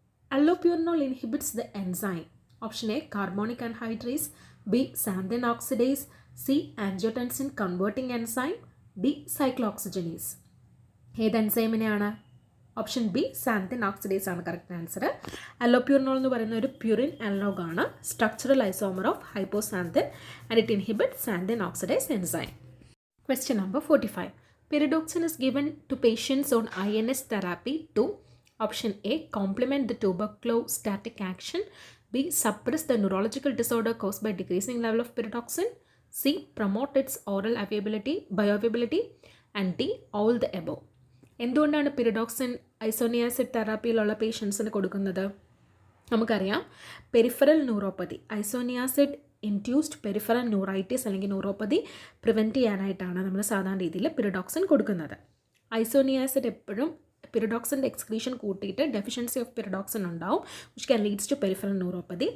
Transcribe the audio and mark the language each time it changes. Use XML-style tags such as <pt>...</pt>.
<en>Allopurinol inhibits the enzyme. Option A, carbonic anhydrase, B, xanthine oxidase, C, angiotensin converting enzyme, D, cyclooxygenase.</en> <ml>ഏത് എൻസൈമിനെയാണ്? Option B, xanthine oxidase ആണ് correct answer. അലോപ്യൂറിനോൾ എന്ന് പറയുന്ന ഒരു purine analogue ആണ്,</ml> <en>Structural isomer of hypoxanthine and it inhibit xanthine oxidase enzyme. Question number 45. Pyridoxine is given to patients on INS therapy to option A, complement the tuberculostatic action, B, suppress the neurological disorder caused by decreasing level of pyridoxine, C, promote its oral bioavailability, and D, all the above.</en> <ml>എന്തുകൊണ്ടാണ് pyridoxine isoniazid തെറാപ്പിയിലുള്ള പേഷ്യൻസിന് കൊടുക്കുന്നത്? നമുക്കറിയാം, peripheral neuropathy, isoniazid induced peripheral neuritis അല്ലെങ്കിൽ neuropathy prevent ചെയ്യാനായിട്ടാണ് നമ്മൾ സാധാരണ രീതിയിൽ pyridoxine കൊടുക്കുന്നത്. ഐസോനിയാസിഡ് എപ്പോഴും പിരിഡോക്സിൻ്റെ എക്സ്ക്രീഷൻ കൂട്ടിയിട്ട് ഡെഫിഷ്യൻസി ഓഫ് പിരിഡോക്സിൻ ഉണ്ടാവും,</ml> <en>Which can leads to peripheral neuropathy.</en>